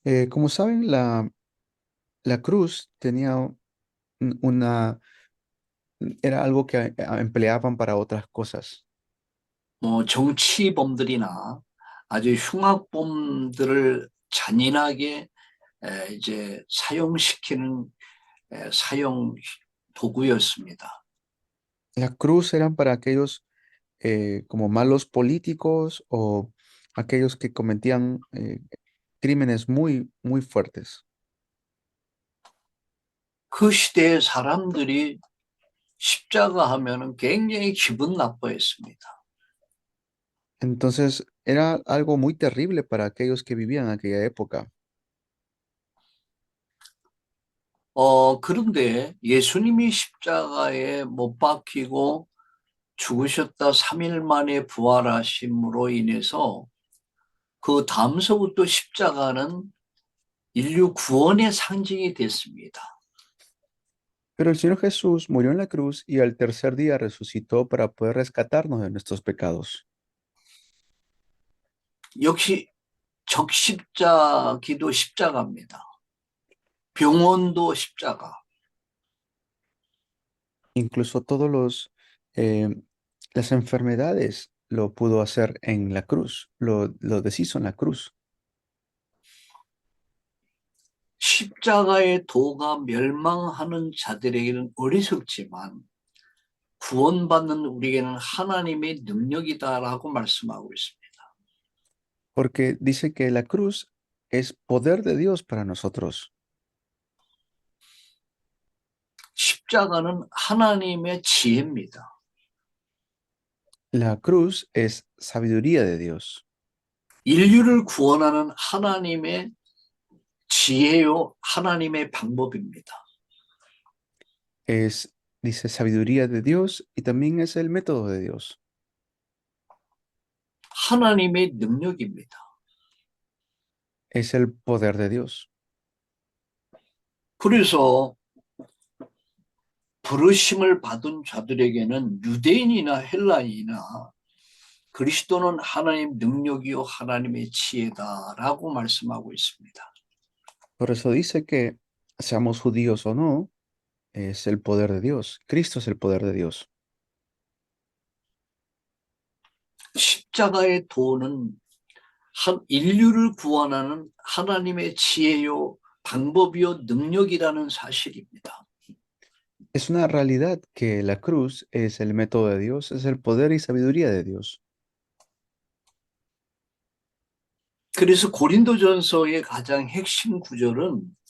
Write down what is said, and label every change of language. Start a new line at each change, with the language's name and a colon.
Spanish: Como saben, la cruz tenía una, era algo que empleaban para otras cosas.
Korean: 정치범들이나 아주 흉악범들을 잔인하게 이제 사용시키는 사용 도구였습니다.
Spanish: La cruz eran para aquellos como malos políticos o aquellos que cometían crímenes muy, muy fuertes.
Korean: 그 시대의 사람들이 십자가 하면은 굉장히 기분 나빠했습니다.
Spanish: Entonces era algo muy terrible para aquellos que vivían en aquella época.
Korean: 그런데 예수님이 십자가에 못 박히고 죽으셨다 3일 만에 부활하심으로 인해서 그 다음서부터 십자가는 인류 구원의 상징이 됐습니다.
Spanish: Pero el Señor Jesús murió en la cruz y al tercer día resucitó para poder rescatarnos de nuestros pecados.
Korean: 역시 적십자기도 십자가입니다. 병원도 십자가.
Spanish: Incluso todos eh, las enfermedades lo pudo hacer en la cruz, lo deshizo en la cruz.
Korean: 십자가의 도가 멸망하는 자들에게는 어리석지만 구원받는 우리에게는 하나님의 능력이다라고 말씀하고 있습니다.
Spanish: Porque dice que la cruz es poder de Dios para nosotros.
Korean: 십자가는 하나님의 지혜입니다.
Spanish: La cruz es sabiduría de Dios.
Korean: 인류를 구원하는 하나님의 지혜요, 하나님의 방법입니다.
Spanish: Es, dice, sabiduría de Dios y también es el método de Dios.
Korean: 하나님의 능력입니다.
Spanish: Es el poder de Dios.
Korean: 그래서 부르심을 받은 자들에게는 유대인이나 헬라인이나 그리스도는 하나님 능력이요 하나님의 지혜다라고 말씀하고 있습니다.
Spanish: Por eso dice que seamos judíos o no, es el poder de Dios. Cristo es el poder de Dios.
Korean: 십자가의 도는 인류를 구원하는 하나님의 지혜요 방법이요 능력이라는 사실입니다.
Spanish: Es una realidad que la cruz es el método de Dios, es el poder y sabiduría de Dios.
Korean: 그래서 고린도전서의 가장 핵심 구절은